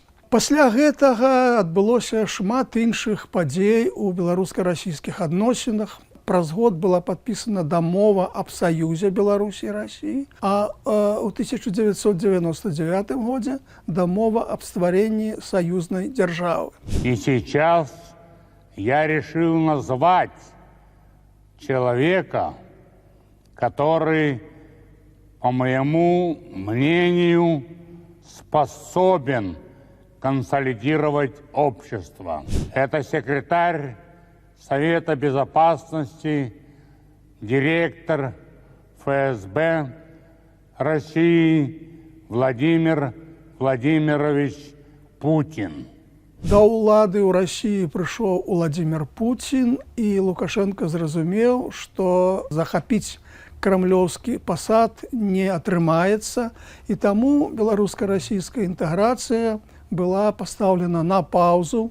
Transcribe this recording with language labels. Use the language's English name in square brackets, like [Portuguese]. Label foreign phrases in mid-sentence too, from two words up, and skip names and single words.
[Belarusian] Пасля гэтага адбылося шмат іншых падзей у беларуска-расійскіх адносінах. Праз год была падпісана дамова аб саюзе Беларусі і Расіі, а ў 1999 годзе дамова аб стваренні саюзнай дзяржавы. [Russian] И сейчас я решил назвать человека, который, по моему мнению, способен консолидировать общество. Это секретарь Совета Безопасности, директор ФСБ России Владимир Владимирович Путин. [Belarusian] Да ўлады ў Расіі прыйшоў Уладзімір Пуцін, і Лукашенко зразумеў, што захапіць крамлёўскі пасад не атрымаецца, і таму беларуска-расійская інтэграцыя была пастаўлена на паўзу.